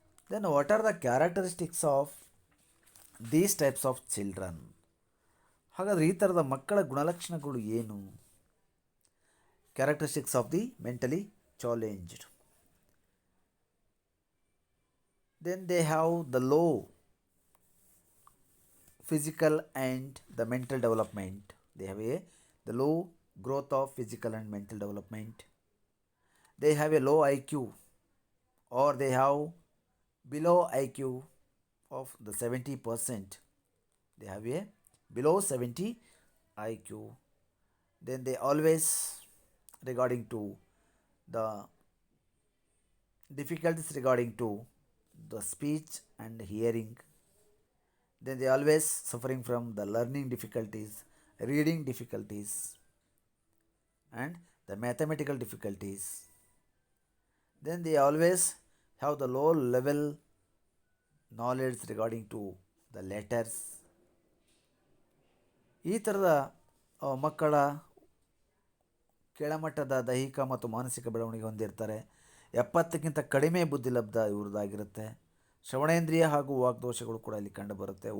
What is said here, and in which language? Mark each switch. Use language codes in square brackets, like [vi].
[en] Then what are the characteristics of these types of children? [kn] ಹಾಗಾದರೆ ಈ ಥರದ ಮಕ್ಕಳ ಗುಣಲಕ್ಷಣಗಳು ಏನು? [en] Characteristics of the mentally challenged. Then they have the low physical and the mental development. They have the low growth of physical and mental development. They have a low IQ, or they have below IQ of the 70%. They have a below 70 IQ. Then they always regarding to the difficulties regarding to the speech and hearing. Then they always suffering from the learning difficulties, reading difficulties and the mathematical difficulties. Then they always have the low level knowledge regarding to the letters. [kn] ಈ ಥರದ ಮಕ್ಕಳ ಕೆಳಮಟ್ಟದ ದೈಹಿಕ ಮತ್ತು ಮಾನಸಿಕ ಬೆಳವಣಿಗೆ ಹೊಂದಿರ್ತಾರೆ. 70ಕ್ಕಿಂತ ಕಡಿಮೆ ಬುದ್ಧಿಲಬ್ಧ ಇವ್ರದ್ದಾಗಿರುತ್ತೆ. ಶ್ರವಣೇಂದ್ರಿಯ ಹಾಗೂ ವಾಗ್ದೋಷಗಳು ಕೂಡ ಇಲ್ಲಿ ಕಂಡುಬರುತ್ತೆ.